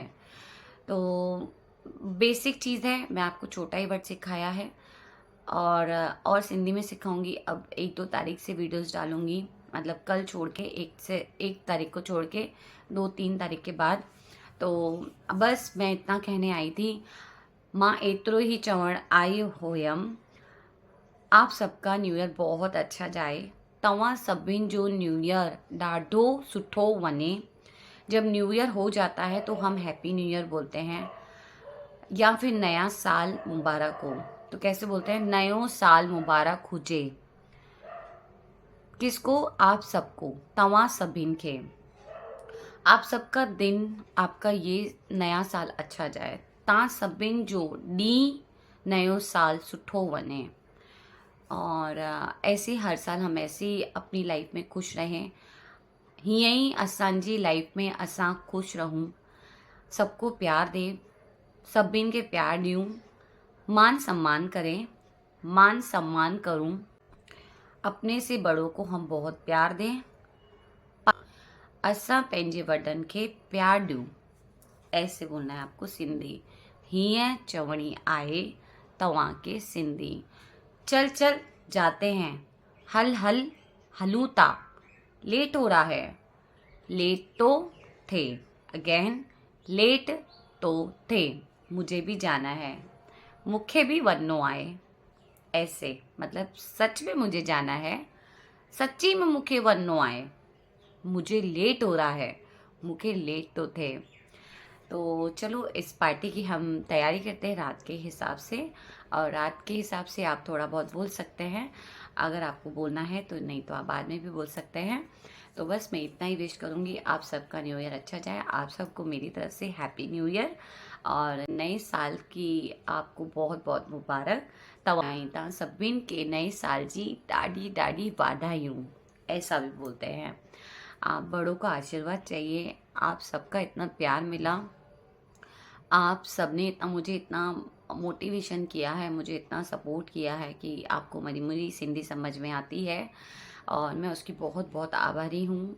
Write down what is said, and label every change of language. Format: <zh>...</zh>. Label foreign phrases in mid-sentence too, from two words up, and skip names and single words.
<hi>तो बेसिक चीज़ है, मैं आपको छोटा ही वर्ड सिखाया है और सिंधी में सिखाऊंगी। अब 1-2 तारीख से वीडियोस डालूंगी, मतलब कल छोड़ के 1 तारीख को छोड़ के 2-3 तारीख के बाद। तो बस मैं इतना कहने आई थी।</hi> <sd>मां एतिरो ही चवण आई हुयमि।</sd> <hi>आप सबका</hi> <en>New Year</en> <hi>बहुत अच्छा जाए।</hi> <sd>तव्हां सभिनि जो</sd> <en>New Year</en> <sd>ॾाढो सुठो वञे।</sd> <hi>जब</hi> <en>New Year</en> <hi>हो जाता है तो हम</hi> <en>Happy New Year</en> <hi>बोलते हैं, या फिर नया साल मुबारक हो। तो कैसे बोलते हैं?</hi> <sd>नयो साल मुबारक हुजे।</sd> <hi>किसको? आप सबको,</hi> <sd>तव्हां सभिनि खे।</sd> <hi>आप सबका दिन, आपका ये नया साल अच्छा जाए।</hi> <sd>तव्हां सभिनि जो ॾींहुं नयो साल सुठो वञे।</sd> <hi>और ऐसे हर साल हम ऐसे ही अपनी लाइफ में खुश रहें।</hi> <sd>हीअं ई असांजी लाइफ में असां खुश रहूं,</sd> <hi>सबको प्यार दें,</hi> <sd>सभिनि खे प्यार ॾियूं,</sd> <hi>मान सम्मान करें,</hi> <sd>मान सम्मान करूं।</sd> <hi>अपने से बड़ों को हम बहुत प्यार दें।</hi> <sd>असां पंहिंजे वॾनि खे प्यार ॾियूं।</sd> <hi>ऐसे बोलना है आपको सिंधी।</hi> <sd>हीअं चवणी आहे तव्हां खे सिंधी।</sd> <hi>चल चल जाते हैं,</hi> <sd>हल हल हलूं था,</sd> <hi>लेट हो रहा है,</hi> <sd>लेट तो थे।</sd> <hi>अगेन,</hi> <sd>लेट तो थे,</sd> <hi>मुझे भी जाना है,</hi> <sd>मूंखे भी वञिणो आहे।</sd> <hi>ऐसे मतलब सच में मुझे जाना है,</hi> <sd>सच्ची में मूंखे वञिणो आहे,</sd> <hi>मुझे लेट हो रहा है,</hi> <sd>मूंखे लेट तो थे।</sd> <hi>तो चलो इस पार्टी की हम तैयारी करते हैं रात के हिसाब से, और रात के हिसाब से आप थोड़ा बहुत बोल सकते हैं, अगर आपको बोलना है तो, नहीं तो आप बाद में भी बोल सकते हैं। तो बस मैं इतना ही विश करूँगी, आप सबका</hi> <en>New Year</en> <hi>अच्छा जाए, आप सबको मेरी तरफ से</hi> <en>Happy New Year,</en> <hi>और नए साल की आपको बहुत बहुत मुबारक।</hi> <sd>तवाईता सभिन के नए साल जी ॾाढी ॾाढी वाधायूं,</sd> <hi>ऐसा भी बोलते हैं। आप बड़ों का आशीर्वाद चाहिए, आप सबका इतना प्यार मिला, आप सबने इतना मुझे इतना मोटिवेशन किया है, मुझे इतना सपोर्ट किया है कि आपको मेरी मेरी सिंधी समझ में आती है, और मैं उसकी बहुत बहुत आभारी हूँ।</hi>